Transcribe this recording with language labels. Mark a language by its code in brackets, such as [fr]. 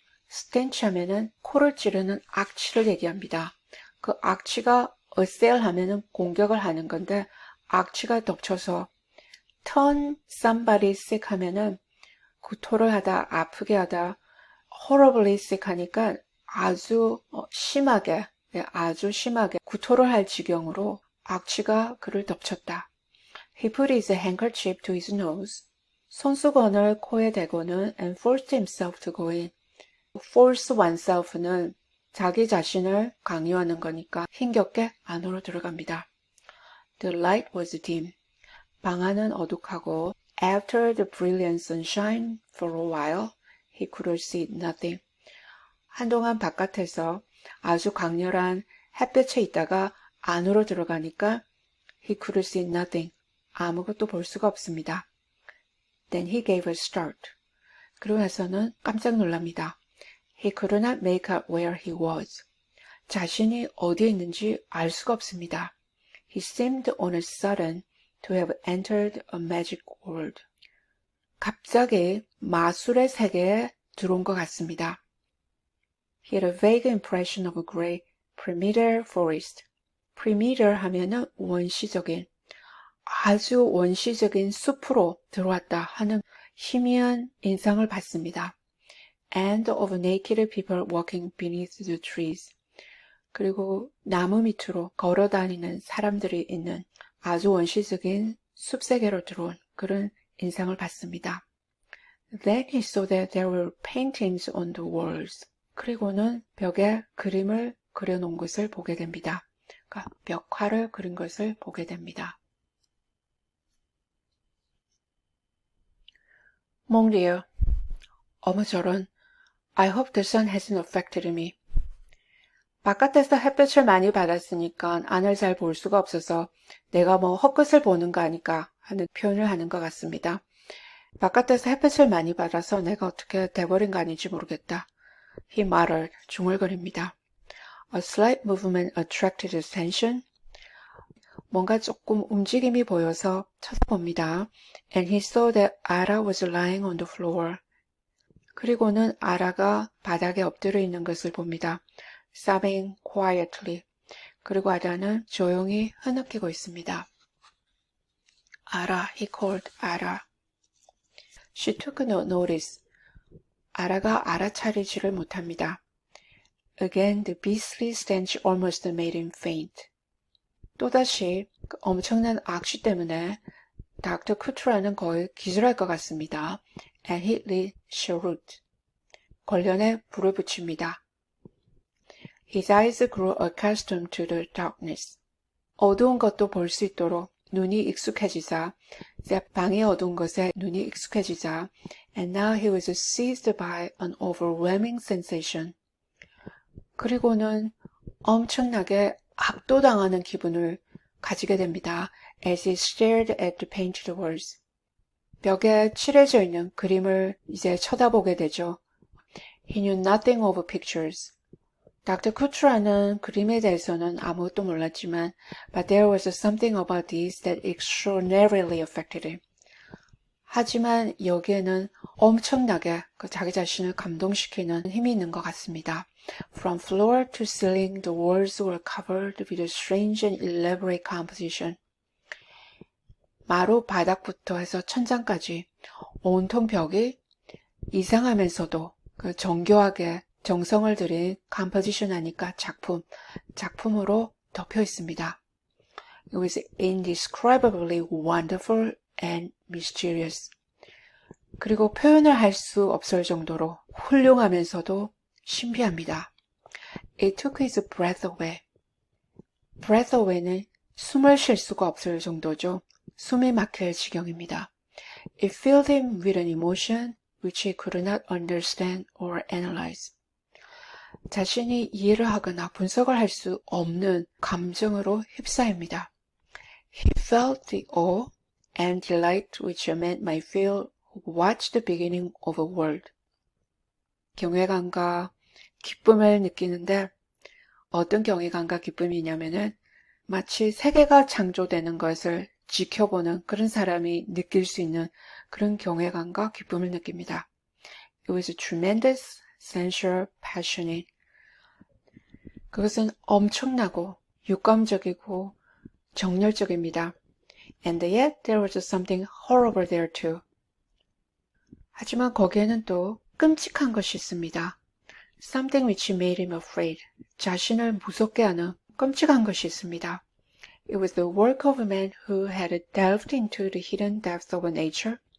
[ko] stench 하면은 코를 찌르는 악취를 얘기합니다. 그 악취가 assail 하면은 공격을 하는 건데 악취가 덮쳐서 [en] turn somebody sick [ko] 하면은 구토를 하다, 아프게 하다, [en] horribly sick [ko] 하니까 아주 심하게, 아주 심하게 구토를 할 지경으로 악취가 그를 덮쳤다. [en] He put his handkerchief to his nose. [ko] 손수건을 코에 대고는 [en] and forced himself to go in. [ko] force oneself는 자기 자신을 강요하는 거니까 힘겹게 안으로 들어갑니다. [en] The light was dim. [ko] 방 안은 어둑하고 [en] after the brilliant sunshine for a while he could see nothing. [ko] 한동안 바깥에서 아주 강렬한 햇볕에 있다가 안으로 들어가니까 [en] he could see nothing. [ko] 아무것도 볼 수가 없습니다. [en] Then he gave a start. [ko] 그러고 나서는 깜짝 놀랍니다. [en] He could not make out where he was. [ko] 자신이 어디에 있는지 알 수가 없습니다. [en] He seemed on a sudden to have entered a magic world. [ko] 갑자기 마술의 세계에 들어온 것 같습니다. [en] He had a vague impression of a great primeval forest. [ko] primeval 하면은 원시적인, 아주 원시적인 숲으로 들어왔다 하는 희미한 인상을 받습니다. [en] And of naked people walking beneath the trees. [ko] 그리고 나무 밑으로 걸어 다니는 사람들이 있는 아주 원시적인 숲세계로 들어온 그런 인상을 받습니다. [en] Then he saw that there were paintings on the walls. [ko] 그리고는 벽에 그림을 그려놓은 것을 보게 됩니다. 그러니까 벽화를 그린 것을 보게 됩니다. [fr] Mon Dieu, [ko] 어머 저런, [en] I hope the sun hasn't affected me. [ko] 바깥에서 햇볕을 많이 받았으니까 안을 잘 볼 수가 없어서 내가 뭐 헛것을 보는 거 아닐까 하는 표현을 하는 것 같습니다. 바깥에서 햇볕을 많이 받아서 내가 어떻게 돼버린 거 아닌지 모르겠다. [en] He muttered, [ko] 중얼거립니다. [en] A slight movement attracted his attention. [ko] 뭔가 조금 움직임이 보여서 쳐다봅니다. [en] And he saw that Ara was lying on the floor. [ko] 그리고는 아라가 바닥에 엎드려 있는 것을 봅니다. [en] Sobbing quietly. [ko] 그리고 아라는 조용히 흐느끼고 있습니다. [en] 아라, he called Ara. She took no notice. [ko] 아라가 알아차리지를 못합니다. [en] Again, the beastly stench almost made him faint. [ko] 또다시 그 엄청난 악취 때문에 닥터 쿠트라는 거의 기절할 것 같습니다. [en] And he lit cheroot. [ko] 걸련에 불을 붙입니다. [en] His eyes grew accustomed to the darkness. [ko] 어두운 것도 볼 수 있도록 눈이 익숙해지자, 방이 어두운 것에 눈이 익숙해지자, [en] and now he was seized by an overwhelming sensation. [ko] 그리고는 엄청나게 압도당하는 기분을 가지게 됩니다. [en] As he stared at the painted walls. [ko] 벽에 칠해져 있는 그림을 이제 쳐다보게 되죠. [en] He knew nothing of pictures. [ko] 닥터 쿠트라는 그림에 대해서는 아무것도 몰랐지만 [en] but there was something about these that extraordinarily affected him. [ko] 하지만 여기에는 엄청나게 자기 자신을 감동시키는 힘이 있는 것 같습니다. [en] From floor to ceiling, the walls were covered with a strange and elaborate composition. [ko] 마루 바닥부터 해서 천장까지 온통 벽이 이상하면서도 정교하게 정성을 들인 컴포지션 하니까 작품으로 덮여 있습니다. [en] It was indescribably wonderful and mysterious. [ko] 그리고 표현을 할 수 없을 정도로 훌륭하면서도 신비합니다. [en] It took his breath away. [ko] breath away는 숨을 쉴 수가 없을 정도죠. 숨이 막힐 지경입니다. [en] It filled him with an emotion which he could not understand or analyze. [ko] 자신이 이해를 하거나 분석을 할 수 없는 감정으로 휩싸입니다. [en] He felt the awe and delight which a man might feel who watched the beginning of a world. [ko] 경외감과 기쁨을 느끼는데 어떤 경외감과 기쁨이냐면은 마치 세계가 창조되는 것을 지켜보는 그런 사람이 느낄 수 있는 그런 경외감과 기쁨을 느낍니다. [en] It was a tremendous, sensual, passionate. [ko] 그것은 엄청나고 육감적이고 정열적입니다. [en] And yet there was something horrible there too. [ko] 하지만 거기에는 또 끔찍한 것이 있습니다. [en] Something which made him afraid. [ko] 자신을 무섭게 하는 끔찍한 것이 있습니다. [en] It was the work of a man who had delved into the hidden depths of nature.